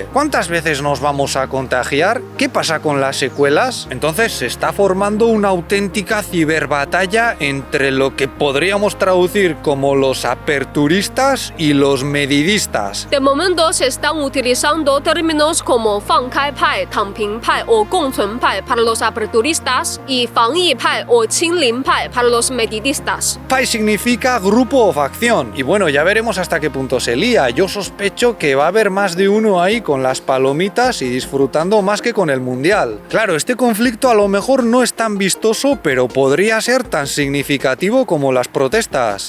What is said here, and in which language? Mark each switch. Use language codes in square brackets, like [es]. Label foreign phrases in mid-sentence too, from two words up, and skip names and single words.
[es] ¿Cuántas veces nos vamos a contagiar? ¿Qué pasa con las secuelas? Entonces se está formando una auténtica ciberbatalla entre lo que podríamos traducir como los aperturistas y los medidistas. De momento se están utilizando términos como 放开派, 躺平派o 共存派 para los aperturistas y 防疫派o 清零派 para los medidistas. Pai significa grupo o facción y bueno, ya veremos hasta qué punto se lía. Yo sospecho que va a haber más de uno ahí con las palomitas y disfrutando más que con el mundial. Claro, este conflicto a lo mejor no es tan vistoso, pero podría ser tan significativo como las protestas.